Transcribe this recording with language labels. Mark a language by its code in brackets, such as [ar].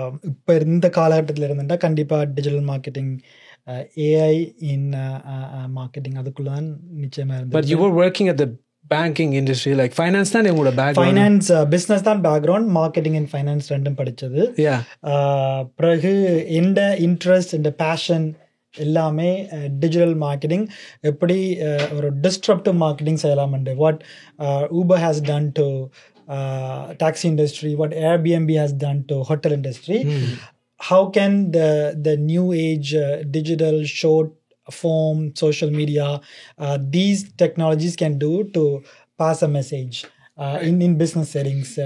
[ta] இப்போ இந்த காலகட்டத்தில் இருந்துட்டா கண்டிப்பாக டிஜிட்டல் மார்க்கெட்டிங், ஏஐ இன் மார்க்கெட்டிங் அதுக்குள்ள தான் நிச்சயமாக இருந்தது. [en] But you were working at the banking industry, like finance [ta] தான் உங்களோட [en] Background? [ta] ஃபைனான்ஸ் பிஸ்னஸ் தான் பேக்ரவுண்ட், மார்க்கெட்டிங் அண்ட் ஃபைனான்ஸ் ரெண்டும் படித்தது. பிறகு எந்த இன்ட்ரெஸ்ட் இந்த பேஷன் எல்லாமே டிஜிட்டல் மார்க்கெட்டிங், எப்படி ஒரு disruptive marketing செய்யலாம்ண்டு. [en] What Uber has done to taxi industry, what Airbnb has done to hotel industry. How can the new age digital short form social media these technologies can do to pass a message in business settings.